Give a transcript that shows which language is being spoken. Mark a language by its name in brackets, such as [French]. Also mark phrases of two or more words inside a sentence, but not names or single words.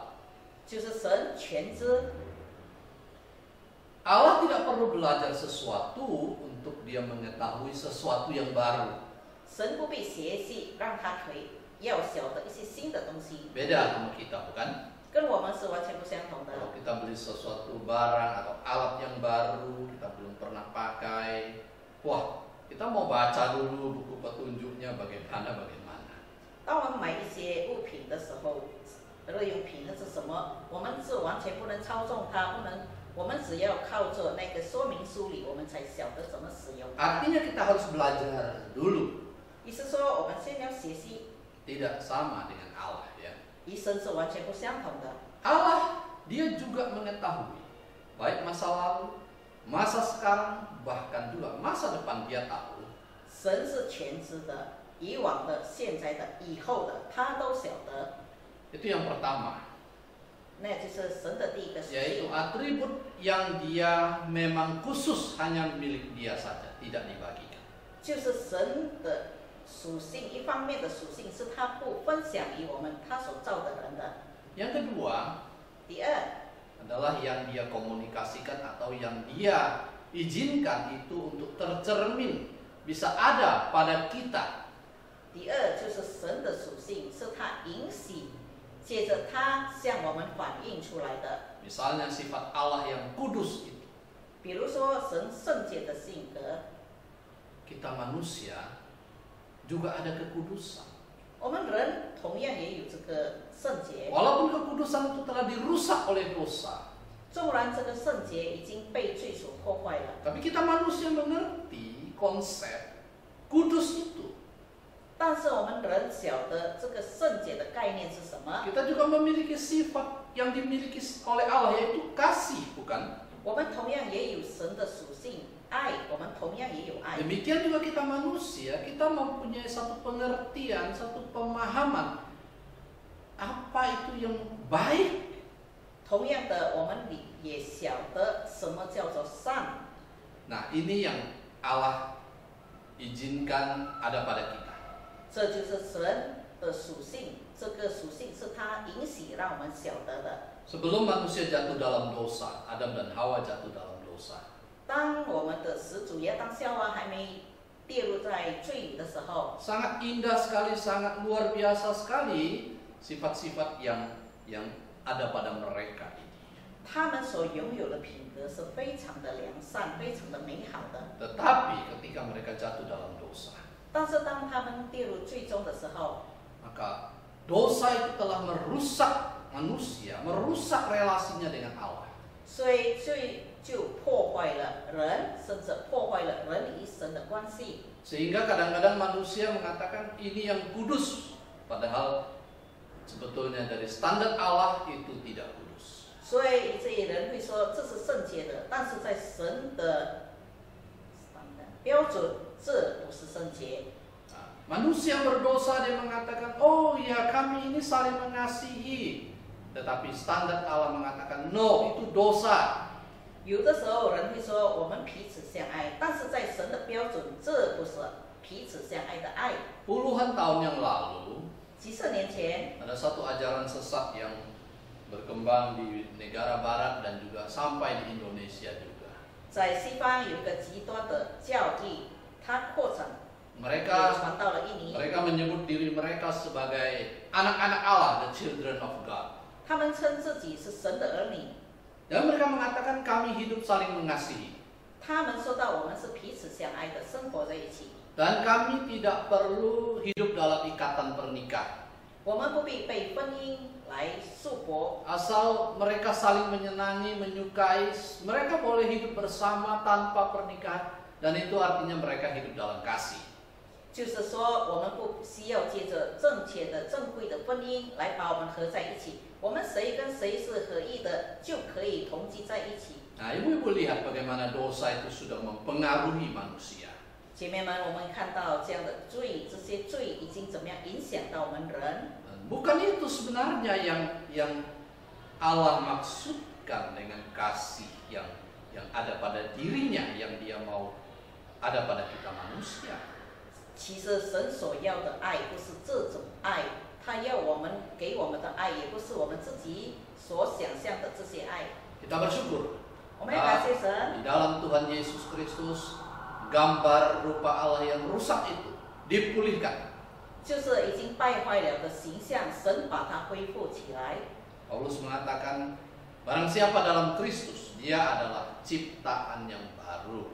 [Chinese] 就是神全知， [Indonesian] Allah tidak perlu belajar sesuatu untuk dia mengetahui sesuatu yang baru. [Chinese] 神不必学习，让他可以要晓得一些新的东西， [Indonesian] Beda sama kita bukan? [Chinese] 跟我们是完全不相同的。 [Indonesian] Kalau kita beli sesuatu barang atau alat yang baru, kita belum pernah pakai, wah kita mau baca dulu buku petunjuknya bagaimana. [Chinese] 当我们买一些物品的时候，日用品那是什么？我们是完全不能操纵它，不能，我们只要靠着那个说明书里，我们才晓得怎么使用它。 [Indonesian] Artinya kita harus belajar dulu. [Chinese] 意思说，我们先要学习， [Indonesian] Tidak sama dengan Allah ya. [Chinese] 与神是完全不相同的。 [Indonesian] Allah dia juga mengetahui baik masa lalu, masa sekarang, bahkan juga masa depan dia tahu. [Chinese] 神是全知的，以往的、现在的、以后的，他都晓得。 [Indonesian] Itu yang pertama. [Chinese] 那就是神的第一个属 [Indonesian] Yaitu [Chinese] 性， [Indonesian] atribut yang dia memang khusus hanya milik dia saja, tidak dibagikan. [Chinese] 就是神的属性。一方面的属性是他不分享于我们他所造的人的。 [Indonesian] Yang kedua [Chinese] 第二， [Indonesian] adalah yang dia komunikasikan atau yang dia izinkan itu untuk tercermin bisa ada pada kita. [Chinese] 第二就是神的属性是他允许，借着他向我们反映出来的。 [Indonesian] Misalnya sifat Allah yang kudus itu. [Chinese] 比如说神圣洁的性格， [Indonesian] Kita manusia juga ada kekudusan. [Chinese] 我们人同样也有这个圣洁， [Indonesian] Walaupun kekudusan itu telah dirusak oleh dosa, [Chinese] 纵然这个圣洁已经被罪所破坏了， [Indonesian] tapi kita manusia mengerti konsep kudus itu. [Chinese] 但是我们人晓得这个圣洁的概念是什么？ [Indonesian] Kita juga memiliki sifat yang dimiliki oleh Allah, yaitu kasih, bukan? [Chinese] 我们同样也有神的属性，爱，我们同样也有爱。 [Indonesian] Demikian juga kita manusia, kita mempunyai satu pengertian, satu pemahaman apa itu yang baik. [Chinese] 同样的，我们也晓得什么叫做善。 [Indonesian] Nah, ini yang Allah izinkan ada pada kita. [Chinese] 这就是神的属性，这个属性是他允许让我们晓得的。 [Indonesian] Sebelum manusia jatuh dalam dosa, Adam dan Hawa jatuh dalam dosa. [Chinese] 当我们的始祖亚当夏娃还没跌入在罪里的时候， [Indonesian] Sangat indah sekali, sangat luar biasa sekali sifat-sifat yang ada pada mereka ini. [Chinese] 他们所拥有的品格是非常的良善，非常的美好的。 [Indonesian] Tetapi ketika mereka jatuh dalam dosa, [Chinese] 但是当他们跌入最终的时候， [Indonesian] maka dosa itu telah merusak manusia, merusak relasinya dengan Allah. [Chinese] 所以罪就破坏了人，甚至破坏了人与神的关系。 [Indonesian] Sehingga kadang-kadang manusia mengatakan ini yang kudus, padahal sebetulnya dari standar Allah itu tidak kudus. [Chinese] 所以这些人会说这是圣洁的，但是在神的标准，这不是圣洁。 [Indonesian] Manusia berdosa, dia mengatakan, oh ya kami ini saling mengasihi. Tetapi standar Allah mengatakan, no, itu dosa. [Chinese] 有的时候人会说我们彼此相爱，但是在神的标准，这不是彼此相爱的爱。 [Indonesian] Puluhan tahun yang lalu, [Chinese] 几十年前， [Indonesian] ada satu ajaran sesat yang berkembang di negara barat dan juga sampai di Indonesia juga. [Chinese] 在西方有一个极端的教义，它扩展，也 [Indonesian] Mereka [Chinese] 传到了印尼。 [Indonesian] menyebut diri mereka sebagai anak-anak Allah, [English] the children of God. [Chinese] 他们称自己是神的儿女， [Indonesian] Dan mereka mengatakan kami hidup saling mengasihi. [Chinese] 他们说到我们是彼此相爱的，生活在一起。 [Indonesian] Dan kami tidak perlu hidup dalam ikatan pernikahan. [Chinese] 我们不必被婚姻来束缚， [Indonesian] Asal mereka saling menyenangi, menyukai, mereka boleh hidup bersama tanpa pernikahan. Dan itu artinya mereka hidup dalam kasih. [Chinese] 就是说我们不需要借着正确的、正规的婚姻来把我们合在一起。我们谁跟谁是合意的，就可以同居在一起。 [Indonesian] Nah, ibu-ibu lihat bagaimana dosa itu sudah mempengaruhi manusia. [Chinese] 姐妹们，我们看到这样的罪，这些罪已经怎么样影响到我们人？ [Indonesian] Bukan itu sebenarnya yang Allah maksudkan dengan kasih yang ada pada dirinya, yang dia mau ada pada kita manusia. [Chinese] 其实神所要的爱不是这种爱，他要我们给我们的爱，也不是我们自己所想象的这些爱。 [Indonesian] Kita bersyukur [Chinese] 我们要感谢神， [Indonesian] di dalam Tuhan Yesus Kristus gambar rupa Allah yang rusak itu dipulihkan. [Chinese] 就是已经败坏了的形象，神把它恢复起来。 [Indonesian] Paulus mengatakan barang siapa dalam Kristus, dia adalah ciptaan yang baru.